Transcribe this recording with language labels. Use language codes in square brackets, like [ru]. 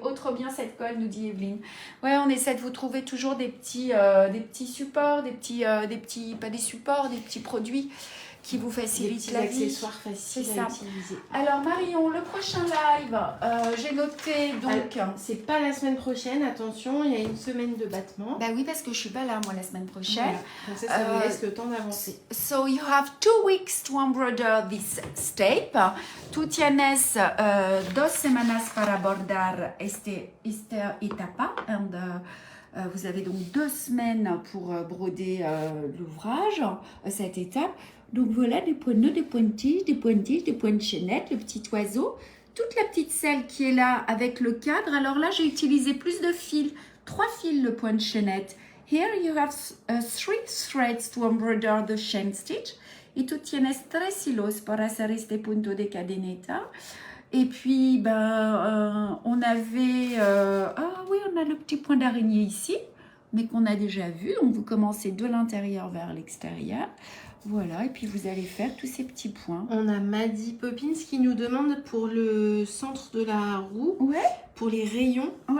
[fr] Oh, trop bien cette colle, nous dit Evelyne. Ouais, on essaie de vous trouver toujours des petits supports, des petits, pas des supports, des petits produits qui vous facilitent la vie. Des accessoires faciles à utiliser. Alors Marion, le prochain live, j'ai noté donc... C'est pas la semaine prochaine, attention, il y a une semaine de battement. Bah oui, parce que je suis pas là moi la semaine prochaine. Voilà. Donc ça vous laisse le temps d'avancer. [en] So you have 2 weeks to embroider this step. [es] Tú tienes 2 semanas para bordar esta etapa. [fr] And, vous avez donc 2 semaines pour broder l'ouvrage, cette étape. Donc voilà, des points de nœuds, des points de tige, des points de tige, des points de chaînette, le petit oiseau, toute la petite selle qui est là avec le cadre. Alors là, j'ai utilisé plus de fils, 3 fils le point de chaînette. [en] Here you have 3 threads to embroider the chain stitch. [es] Y tú tienes 3 hilos para hacer este punto de cadeneta. [fr] Et puis, on avait... ah oui, on a le petit point d'araignée ici, mais qu'on a déjà vu. Donc, vous commencez de l'intérieur vers l'extérieur. Voilà, et puis vous allez faire tous ces petits points. On a Maddy Poppins qui nous demande pour le centre de la roue, pour les rayons.